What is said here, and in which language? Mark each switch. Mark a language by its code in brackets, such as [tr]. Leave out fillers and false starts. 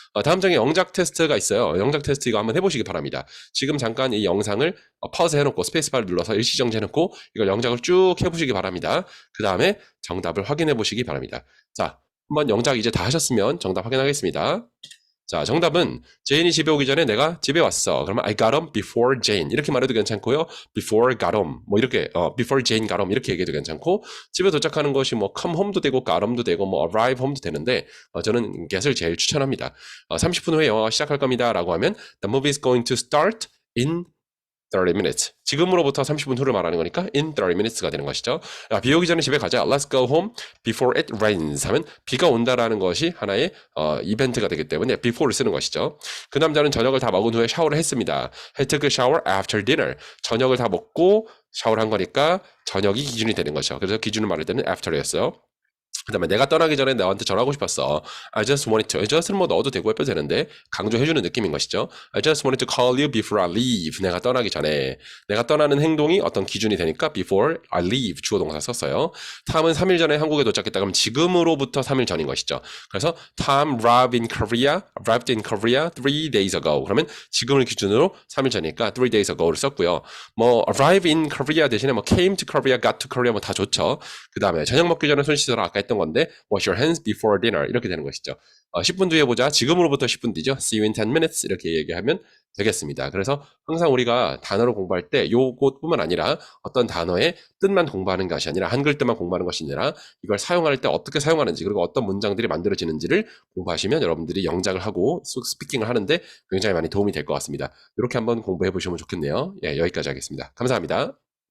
[ko] 다음 장에 영작 테스트가 있어요. 영작 테스트 이거 한번 해보시기 바랍니다. 지금 잠깐 이 영상을 퍼즈 해놓고 스페이스바를 눌러서 일시정지 해놓고 이걸 영작을 쭉 해보시기 바랍니다. 그 다음에 정답을 확인해 보시기 바랍니다. 자, 한번 영작 이제 다 하셨으면 정답 확인하겠습니다. 자, 정답은 제인이 집에 오기 전에 내가 집에 왔어. 그러면 [en] I got home before Jane [ko] 이렇게 말해도 괜찮고요. Before got home 뭐 이렇게 [en] before Jane got home [ko] 이렇게 얘기해도 괜찮고 집에 도착하는 것이 뭐 come home도 되고 got home도 되고 뭐 arrive home도 되는데 저는 get을 제일 추천합니다. 30분 후에 영화가 시작할 겁니다라고 하면 [en] The movie is going to start in 30 minutes. [ko] 지금으로부터 30분 후를 말하는 거니까 in 30 minutes가 되는 것이죠. 비 오기 전에 집에 가자. [en] Let's go home before it rains [ko] 하면 비가 온다라는 것이 하나의 이벤트가 되기 때문에 before를 쓰는 것이죠. 그 남자는 저녁을 다 먹은 후에 샤워를 했습니다. [en] He took a shower after dinner. [ko] 저녁을 다 먹고 샤워를 한 거니까 저녁이 기준이 되는 거죠. 그래서 기준을 말할 때는 after였어요. 그 다음에 내가 떠나기 전에 너한테 전화하고 싶었어. [en] I just wanted to. [ko] just는 뭐 넣어도 되고 해도 되는데 강조해주는 느낌인 것이죠. [en] I just wanted to call you before I leave. [ko] 내가 떠나기 전에. 내가 떠나는 행동이 어떤 기준이 되니까 [en] before I leave [ko] 주어 동사 썼어요. Tom은 3일 전에 한국에 도착했다 그러면 지금으로부터 3일 전인 것이죠. 그래서 [en] Tom arrived in Korea 3 days ago. [ko] 그러면 지금을 기준으로 3일 전이니까 3 days ago를 썼고요. 뭐 arrive in Korea 대신에 뭐 [en] came to Korea, got to Korea [ko] 뭐 다 좋죠. 그 다음에 저녁 먹기 전에 손 씻어라 아까 했던 건데 [en] wash your hands before dinner [ko] 이렇게 되는 것이죠. 10분 뒤에 보자. 지금으로부터 10분 뒤죠. [en] See you in 10 minutes [ko] 이렇게 얘기하면 되겠습니다. 그래서 항상 우리가 단어를 공부할 때 요것뿐만 아니라 어떤 단어의 뜻만 공부하는 것이 아니라 한글 뜻만 공부하는 것이 아니라 이걸 사용할 때 어떻게 사용하는지 그리고 어떤 문장들이 만들어지는지를 공부하시면 여러분들이 영작을 하고 스피킹을 하는데 굉장히 많이 도움이 될 것 같습니다. 이렇게 한번 공부해 보시면 좋겠네요. 예, 여기까지 하겠습니다. 감사합니다.